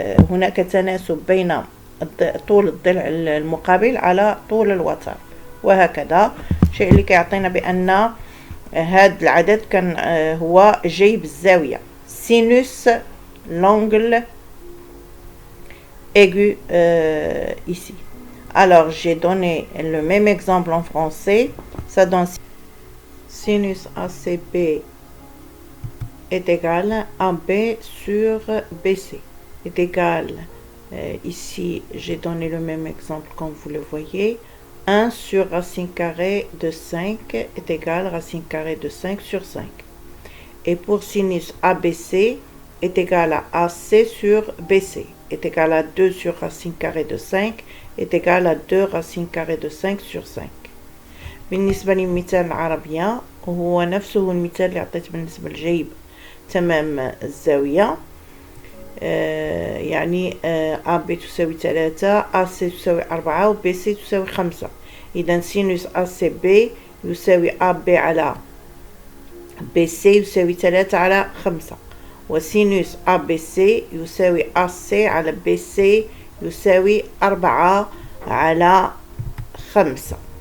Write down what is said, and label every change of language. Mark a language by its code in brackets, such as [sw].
[ar] هناك تناسب بين طول الضلع المقابل على طول الوتر، وهكذا. شيء اللي كيعطينا بأن هذا العدد كان هو جيب الزاوية [fr] sinus l'angle aigu [ar] ici. [fr] Alors j'ai donné le même exemple en français. Ça donne sinus ACB est égal à AB sur BC est égal, ici j'ai donné le même exemple comme vous le voyez, 1 sur racine carrée de 5 est égal à racine carrée de 5 sur 5. Et pour sinus ABC est égal à AC sur BC est égal à 2 sur racine carrée de 5 est égal à 2 racine carrée de 5 sur 5. [ar] بالنسبة للمثال العربية هو نفسه المثال اللي عطيت بالنسبة لجيب تمام الزاوية. يعني AB تساوي 3 AC تساوي 4 و BC تساوي 5. إذا سينوس ACB يساوي AB على BC يساوي 3 على 5، وسينوس ABC يساوي AC على BC يساوي 4 على 5.